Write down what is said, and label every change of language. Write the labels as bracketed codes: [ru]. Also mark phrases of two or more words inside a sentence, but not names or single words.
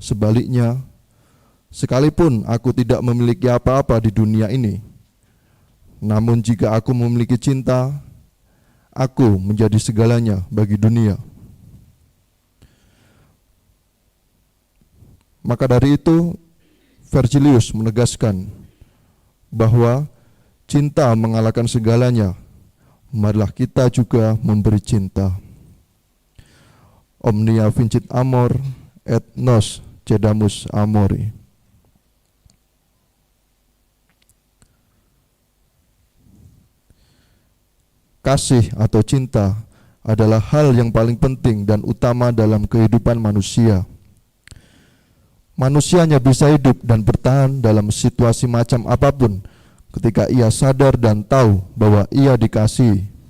[id] Sebaliknya, sekalipun aku tidak memiliki apa-apa di dunia ini, Namun jika aku memiliki cinta, aku menjadi segalanya bagi dunia. Maka dari itu, Vergilius menegaskan bahwa cinta mengalahkan segalanya. Marilah kita juga memberi cinta. [la] Omnia vincit amor, et nos cedamus amori. [id] Kasih atau cinta adalah hal yang paling penting dan utama dalam kehidupan manusia. Manusia hanya bisa hidup dan bertahan dalam situasi macam apapun ketika ia sadar dan tahu bahwa ia dikasihi.